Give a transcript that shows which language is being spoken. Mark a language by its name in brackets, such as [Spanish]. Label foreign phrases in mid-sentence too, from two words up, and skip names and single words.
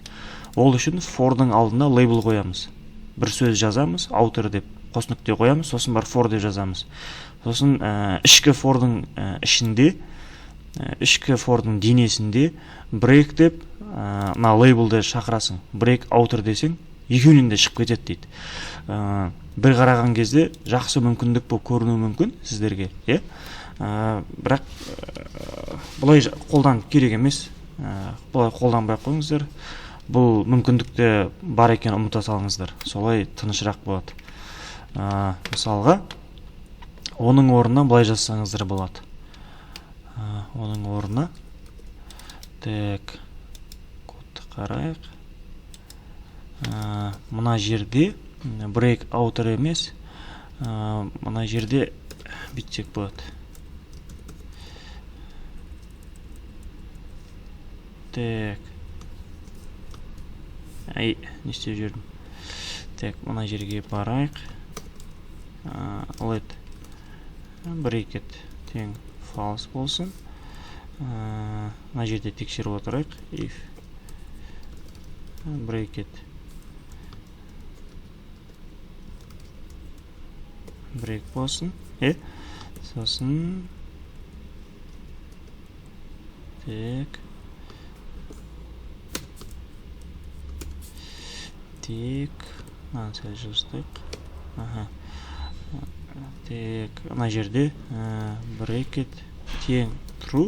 [Kazakh] Ол үшін for'дың алдына label қоямыз. Бір сөз жазамыз, author деп қос нүкте қоямыз, сосын бар for деп жазамыз. Сосын ішкі for'дың ішінде, ішкі for'дың денесінде break деп мына label'ді шақырасың. [English] Break author [Kazakh] десең, екеуінен де шығып кетеді дейді. Бір қараған кезде жақсы мүмкіндік болып көрінуі мүмкін сіздерге, бірақ бұлай қолдан керек емес. Бұлай қолданбай қойыңыздар. Бұл мүмкіндікте бар екен ұмыта салыңыздар. Солай тынышырақ болады. Мысалға, оның орнына бұлай жазсаңыздар болады. Оның орнына. Так, кодты қарайық. Мына жерде [English] break author [Kazakh] емес, мына жерде бүйтсек болады. Так. Не істеп жүрдім. Так, мына жерге барайық. [English] Let bracket [Kazakh] тең false болсын. Мына жерде тексеріп отырайық. [English] If bracket break [Kazakh] болсын. Сосын так. Сәл жылыстық. Так, мына жерде bracket тең true.